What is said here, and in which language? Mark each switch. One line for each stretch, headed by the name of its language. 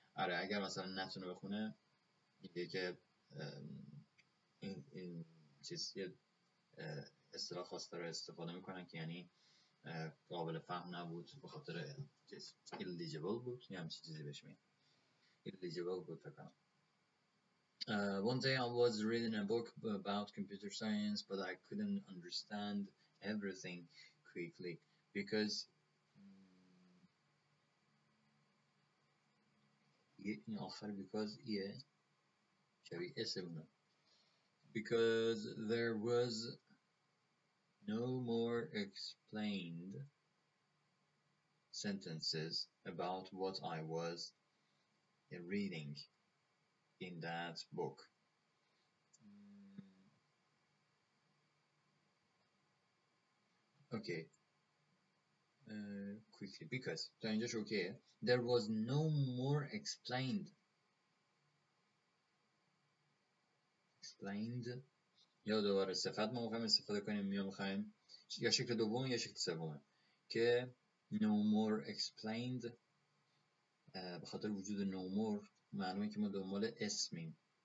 Persian: آره اگر مثلا نتونه بخونه، میگه که این چیز یه اصطلاح خاص رو استفاده میکنن که یعنی قابل فهم نبود، به خاطر چیز illegible بود یا همچین چیزی بهش میگن. illegible بود فکر کنم.
English: One day I was reading a book about computer science, but I couldn't understand everything quickly because
Persian: این آخر
English: because
Persian: ایه شبیه اسمونه.
English: Because there was no more explained sentences about what I was reading in that book. Okay. Quickly, because
Persian: تا اینجاش اوکیه.
English: There was no more explained.
Persian: explained یا دوباره صفت ما میخوایم استفاده کنیم یا میخوایم یا شکل دوم یا شکل سومه که
English: no more explained.
Persian: به خاطر وجود
English: no more
Persian: معلومه که ما دنبال اسمیم.